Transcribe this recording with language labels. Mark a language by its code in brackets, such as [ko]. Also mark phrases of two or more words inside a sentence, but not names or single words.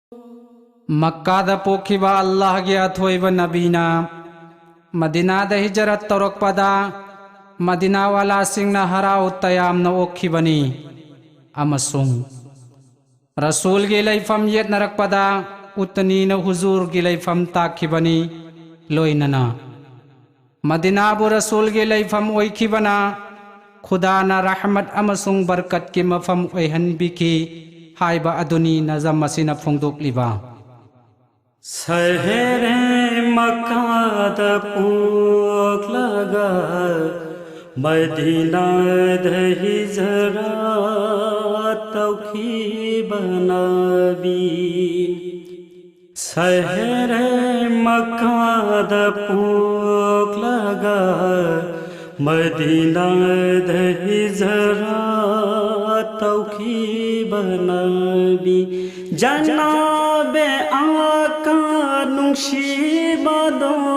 [mni] Makkada pokhiba Allah gi athoiba nabina Madinada hijrat taurakpada Madina wala singna harau tayamna okhibani amasung Rasul gi laifam yet narakpada utnina huzur gi laifam takhibani loinana Madina bu Rasul gi laifam oikhibana Khuda na rahmat amasung barkat ki mafam oihanbiki haiba aduni nazam masina phongdok liba Sahere Makkah da pok laga Madina da hijrat tawkib nabi Sahere Makkah da pok laga Madina da hijrat tawkib nabi Janabe nungshibado